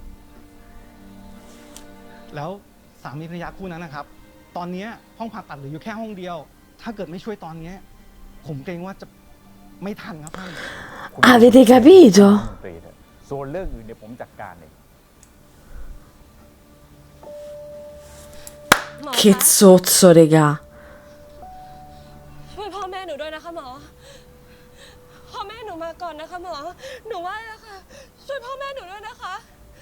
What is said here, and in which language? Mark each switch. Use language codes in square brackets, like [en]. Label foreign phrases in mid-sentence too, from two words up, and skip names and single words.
[th] แล้วสามีภรรยาคู่นั้นนะครับ ตอนนี้ห้องผ่าตัดเหลืออยู่แค่ห้องเดียว ถ้าเกิดไม่ช่วยตอนนี้ผมเกรงว่าจะไม่ทันครับท่าน [it] Avete capito? [th] รัฐมนตรีเถอะส่วนเรื่องอื่นเดี๋ยวผมจัดการเอง [it] Che zozzo, regà. [th] ช่วยพ่อแม่หนูด้วยนะคะหมอพ่อแม่หนูมาก่อนนะคะหมอหนูไหว้แล้วค่ะช่วยพ่อแม่หนูด้วยนะคะ